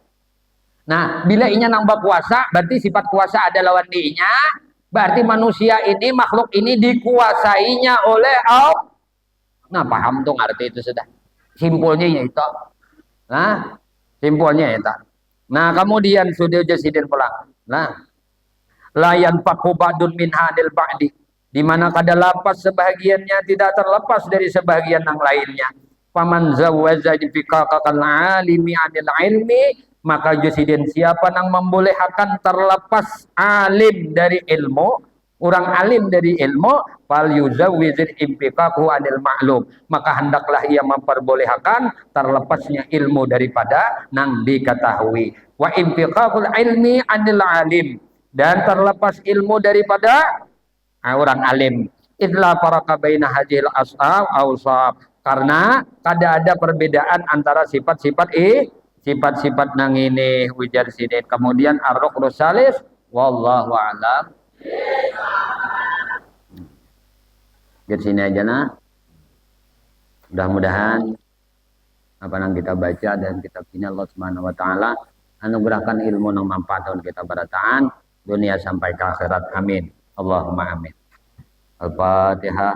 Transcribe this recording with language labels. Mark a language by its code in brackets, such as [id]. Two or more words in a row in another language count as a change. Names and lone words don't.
[bjn] Nah, bila inya nang berkuasa, berarti sifat kuasa ada lawan dinya, berarti manusia ini, makhluk ini dikuasainya oleh Allah. Nah, paham tuh arti itu sudah. Simpulnya itu. Nah, simpulnya itu. Nah, kemudian sudah jasidin pulang. Nah, [ar] لا ينفك بعض من هذا البعض, [bjn] di mana kada lapas sebahagiannya tidak terlepas dari sebahagian yang lainnya. [ar] فمن جوز انفكاك العالم عن العلم, [bjn] maka jasidin siapa yang membolehkan terlepas alim dari ilmu, orang alim dari ilmu, [ar] فليجوز انفكاكه عن المعلوم, [bjn] maka hendaklah ia memperbolehkan terlepasnya ilmu daripada nang diketahui. [ar] وانفكاك العلم عن العالم, [bjn] dan terlepas ilmu daripada orang alim. [ar] إذ لا فرق بين هذه الأسباب أوصاب, [bjn] karena kada ada perbedaan antara sifat-sifat nang ini ujar sini. [ar] Kemudian الركن الثالث والله أعلم. [bjn] Di sini aja nah. Mudah-mudahan apa yang kita baca dan kitab ini [ar] الله سبحانه وتعالى [bjn] anugerahkan ilmu yang manfaat untuk kita berataan dunia sampai ke akhirat. [ar] آمين. اللهم آمين. الفاتحة.